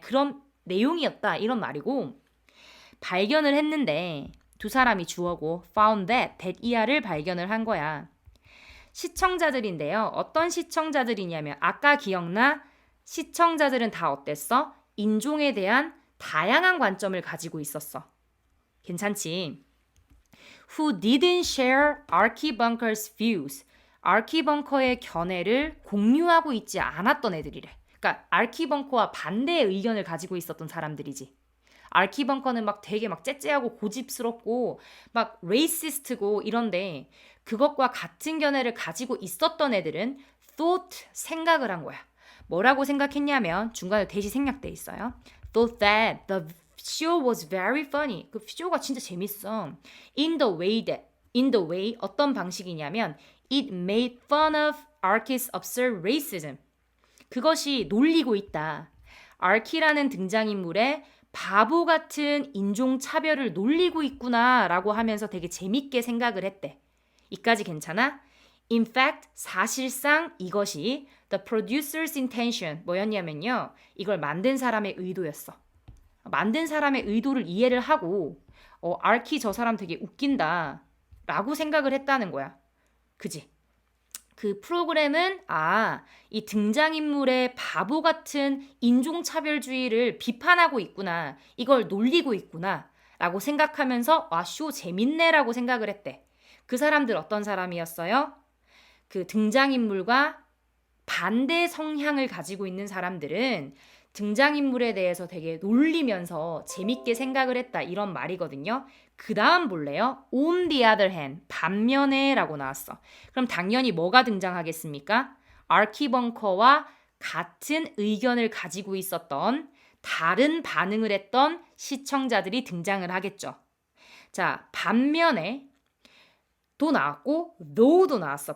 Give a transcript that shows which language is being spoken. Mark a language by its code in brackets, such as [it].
[ko] 그런 내용이었다. 이런 말이고 발견을 했는데 두 사람이 주어고 [en] found that [ko] 이하를 발견을 한 거야. 시청자들인데요. 어떤 시청자들이냐면 아까 기억나? 시청자들은 다 어땠어? 인종에 대한 다양한 관점을 가지고 있었어. 괜찮지? [en] Who didn't share Archie Bunker's views. [ko] 아키 벙커의 견해를 공유하고 있지 않았던 애들이래. 그러니까 아키 벙커와 반대의 의견을 가지고 있었던 사람들이지. 아키 벙커는 되게 째째하고 고집스럽고 레이시스트고 이런데 그것과 같은 견해를 가지고 있었던 애들은 thought, 생각을 한 거야. 뭐라고 생각했냐면 중간에 대시 생략돼 있어요. [en] Thought that the show was very funny. [ko] 그 쇼가 진짜 재밌어. [en] In the way [ko] 어떤 방식이냐면 [en] it made fun of Archie's absurd racism. [ko] 그것이 놀리고 있다. 아키라는 등장인물의 바보 같은 인종차별을 놀리고 있구나라고 하면서 되게 재밌게 생각을 했대. 이까지 괜찮아? [en] In fact, [ko] 사실상 이것이 [en] the producer's intention [ko] 뭐였냐면요. 이걸 만든 사람의 의도였어. 만든 사람의 의도를 이해를 하고 아키 저 사람 되게 웃긴다 라고 생각을 했다는 거야. 그지? 그 프로그램은 이 등장인물의 바보 같은 인종차별주의를 비판하고 있구나. 이걸 놀리고 있구나. 라고 생각하면서 쇼 재밌네 라고 생각을 했대. 그 사람들 어떤 사람이었어요? 그 등장인물과 반대 성향을 가지고 있는 사람들은 등장인물에 대해서 되게 놀리면서 재밌게 생각을 했다. 이런 말이거든요. 그 다음 볼래요? [en] On the other hand, [ko] 반면에 라고 나왔어. 그럼 당연히 뭐가 등장하겠습니까? 아키 벙커와 같은 의견을 가지고 있었던 다른 반응을 했던 시청자들이 등장을 하겠죠. 자, 반면에 도 나왔고 though도 나왔어.